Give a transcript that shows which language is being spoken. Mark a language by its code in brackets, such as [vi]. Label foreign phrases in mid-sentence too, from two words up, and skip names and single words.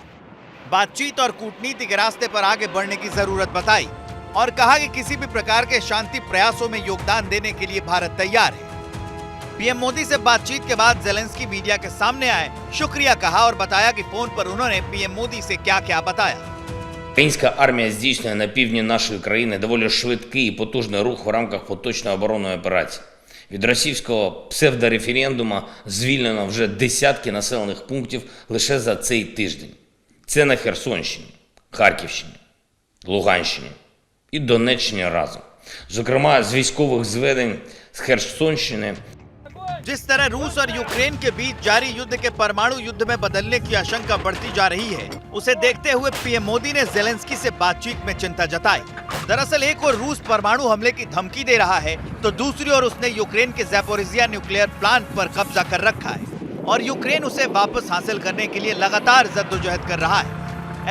[hi] बातचीत और कूटनीति के रास्ते पर आगे बढ़ने की जरूरत बताई और कहा कि किसी भी प्रकार के शांति प्रयासों में योगदान देने के लिए भारत तैयार है। पीएम मोदी से बातचीत के बाद ज़ेलेंस्की मीडिया के सामने आए, शुक्रिया कहा और बताया कि फोन पर उन्होंने पीएम मोदी से क्या-क्या बताया। [uk] Українська армія здійснює на півдні нашої країни доволі швидкий і потужний рух в рамках поточної оборонної операції. Від російського псевдореферендуму звільнено вже десятки населених пунктів лише за цей тиждень. Це на Херсонщині, Харківщині, Луганщині і Донеччині разом. Зокрема, з військових зведень з Херсонщини. [hi] जिस तरह रूस और यूक्रेन के बीच जारी युद्ध के परमाणु युद्ध में बदलने की आशंका बढ़ती जा रही है, उसे देखते हुए पीएम मोदी ने ज़ेलेंस्की से बातचीत में चिंता जताई। दरअसल एक ओर रूस परमाणु हमले की धमकी दे रहा है तो दूसरी ओर उसने यूक्रेन के ज़ैपोरिज़िया न्यूक्लियर प्लांट पर कब्जा कर रखा है और यूक्रेन उसे वापस हासिल करने के लिए लगातार जद्दोजहद कर रहा है।